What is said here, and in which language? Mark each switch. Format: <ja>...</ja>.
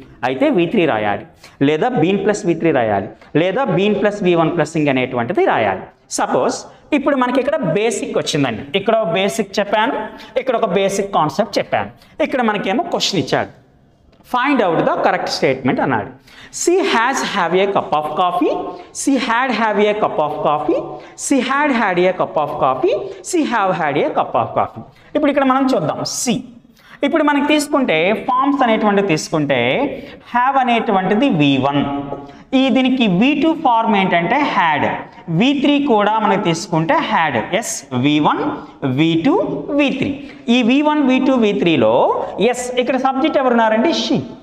<te>అయితే V3 రాయాలి, లేదా బీన్ ప్లస్ V3 రాయాలి, లేదా been plus V1 plus ing అనేటువంటిది రాయాలి. సపోజ్ ఇప్పుడు మనకి ఇక్కడ బేసిక్ వచ్చిందండి, ఇక్కడ ఒక బేసిక్ చెప్పాను, ఇక్కడ ఒక బేసిక్ కాన్సెప్ట్ చెప్పాను. ఇక్కడ మనకేమో క్వశ్చన్ ఇచ్చాడు, find out the correct statement అన్నాడు.</te> <en>She has have a cup of coffee, she had have a cup of coffee, she had had a cup of coffee, she have had a cup of coffee.</en> <te>ఇప్పుడు ఇక్కడ మనం చూద్దాం C. ఇప్పుడు మనకి తీసుకుంటే forms అనేటువంటిది తీసుకుంటే హ్యావ్ అనేటువంటిది V1, ఈ దీనికి V2 ఫార్మ్ ఏంటంటే హ్యాడ్, V3 కూడా మనకి తీసుకుంటే had. Yes V1 V2 V3. ఈ V1 V2 V3లో ఎస్ ఇక్కడ సబ్జెక్ట్ ఎవరున్నారంటే షీ.</te>